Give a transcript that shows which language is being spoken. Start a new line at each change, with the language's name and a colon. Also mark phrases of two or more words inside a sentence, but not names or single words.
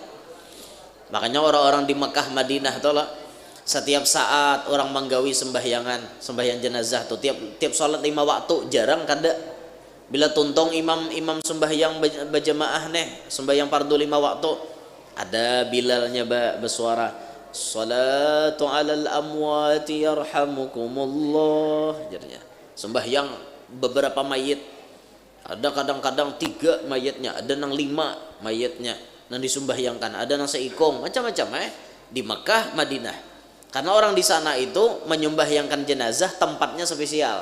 Banjar: Makanya orang-orang di Mekah Madinah tuh lah, setiap saat orang menggawi sembahyang jenazah tuh tiap sholat 5 waktu, jarang kada. Bila tuntong imam sembahyang berjamaah sembahyang fardu 5 waktu, ada Bilalnya bersuara,
Arabic: الصلاة على الأموات يرحمكم الله,
Banjar: jadinya sembahyang beberapa mayit, ada kadang-kadang 3 mayitnya, ada nang 5 mayitnya nang disumbahyangkan, ada nang seikong, macam-macam di Mekah Madinah. Karena orang di sana itu menyumbahyangkan jenazah tempatnya spesial.